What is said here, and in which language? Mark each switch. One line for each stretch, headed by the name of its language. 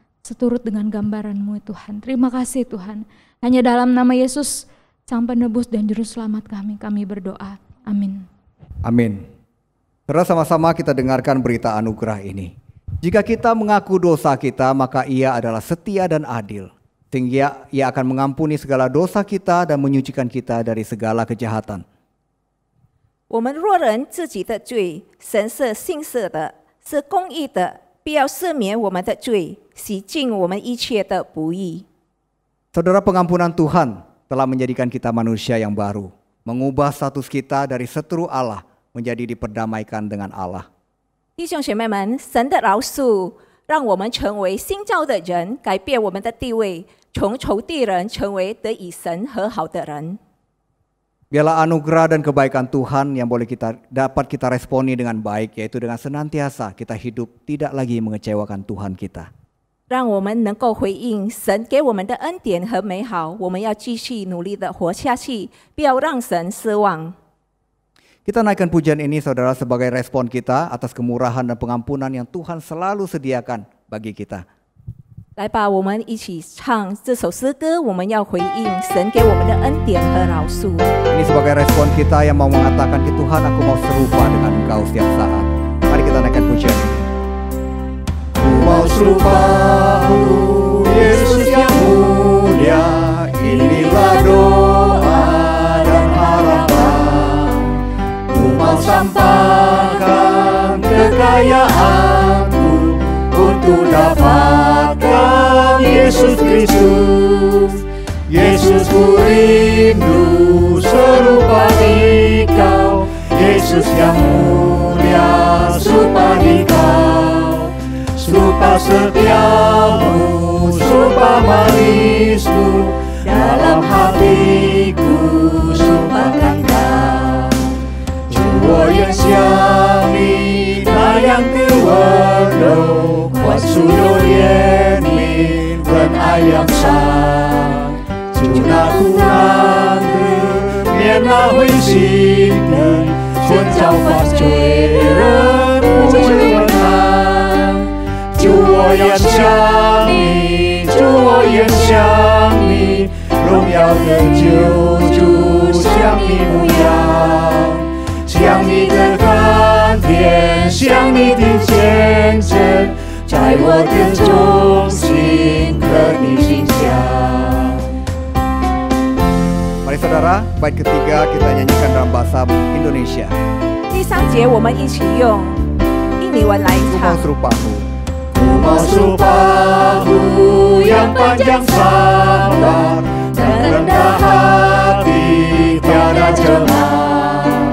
Indonesian: Seturut dengan gambaran-Mu Tuhan. Terima kasih Tuhan. Hanya dalam nama Yesus, Sang Penebus dan Juru Selamat kami berdoa. Amin. Amin. Saudara, sama-sama kita dengarkan berita anugerah ini. Jika kita mengaku dosa kita, maka Ia adalah setia dan adil. Sehingga Ia akan mengampuni segala dosa kita dan menyucikan kita dari segala kejahatan.
Chinese: 我们若认自己的罪，神是信实的，是公义的，必要赦免我们的罪，洗净我们一切的不义。
Indonesian: Saudara, pengampunan Tuhan telah menjadikan kita manusia yang baru, mengubah status kita dari seteru Allah menjadi diperdamaikan dengan Allah.
Chinese: 弟兄姐妹们，神的饶恕让我们成为新造的人，改变我们的地位，从仇敌人成为得与神和好的人。
Indonesian: Biarlah anugerah dan kebaikan Tuhan yang boleh dapat kita responi dengan baik, yaitu dengan senantiasa kita hidup tidak lagi mengecewakan Tuhan kita.
Chinese: 让我们能够回应神给我们的恩典和美好，我们要继续努力的活下去，不要让神失望。
Indonesian: Kita naikkan pujian ini saudara sebagai respon kita atas kemurahan dan pengampunan yang Tuhan selalu sediakan bagi kita.
Chinese: 来吧，我们一起唱这首诗歌。我们要回应神给我们的恩典和饶恕。
Indonesian: Ini sebagai respon kita yang mau mengatakan ke Tuhan, aku mau serupa dengan Engkau setiap saat. Mari kita naikkan pujian ini. Ku mau serupamu, Yesus yang mulia. Inilah doa dan harapan. Ku mau sampaikan kekayaanku untuk dapatkan Yesus Kristus. Yesus ku rindu serupa Engkau. Yesus yang mulia serupa Engkau. Serupa setiamu, serupa manismu. Dalam hatiku serupakan Kau.
Chinese: 主我愿像你那样的温柔，宽恕又怜悯，仁爱扬善。就那苦难的，免那灰心的，全交犯罪人不能看。主我愿像你，主我愿像你，荣耀的救主像你模样，像你的甘甜，像你的见证，在我的中心和你心相。
Indonesian: Mari saudara, bait ketiga kita nyanyikan dalam bahasa Indonesia.
Chinese: 第三节我们一起用印尼文来
Indonesian: Ku mau
Chinese: 唱。
Indonesian: serupamu. Ku mau serupamu yang panjang sabar dan rendah hati tiada cemar.